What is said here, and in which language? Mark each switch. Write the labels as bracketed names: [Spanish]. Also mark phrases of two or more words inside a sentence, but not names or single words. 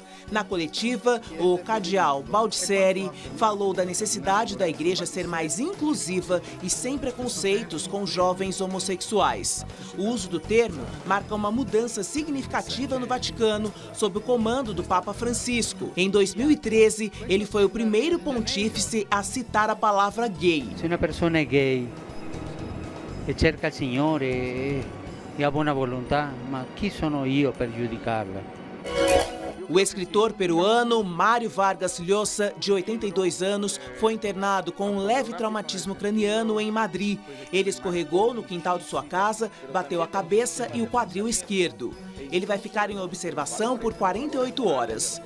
[Portuguese] Na coletiva, o cardeal Baldisseri falou da necessidade da igreja ser mais inclusiva e sem preconceitos com jovens homossexuais. O uso do termo marca uma mudança significativa no Vaticano sob o comando do Papa Francisco. Em 2013, ele foi o primeiro pontífice a citar a palavra gay. [Italian] Se uma pessoa é gay e cerca il Signore e a buona volontà, ma chi sono io per giudicarla? [Portuguese] O escritor peruano Mário Vargas Llosa, de 82 anos, foi internado com um leve traumatismo craniano em Madrid. Ele escorregou no quintal de sua casa, bateu a cabeça e o quadril esquerdo. Ele vai ficar em observação por 48 horas.